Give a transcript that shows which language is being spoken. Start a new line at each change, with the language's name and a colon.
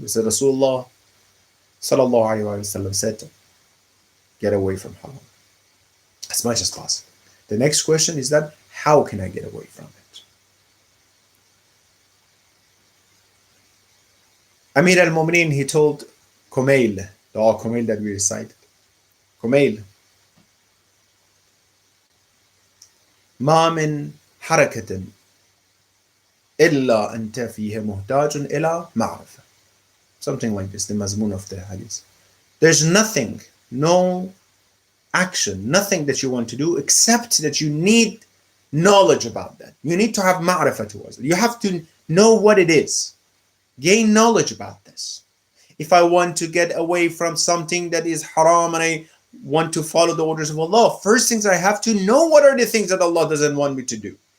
English: We said Rasulullah sallallahu alayhi wa sallam said, get away from haram as much as possible. The next question is that how can I get away from it? Amir al-Mu'mineen, he told Kumail, the Kumail that we recited.
Arabic: Kumail, ما من حركة إلا أنت فيها محتاج إلى معرفة.
English: Something like this, the mazmun of the hadith. There's nothing, no action, nothing that you want to do except that you need knowledge about that. You need to have ma'rifah towards it. You have to know what it is. Gain knowledge about this. If I want to get away from something that is haram and I want to follow the orders of Allah, first things I have to know what are the things that Allah doesn't want me to do.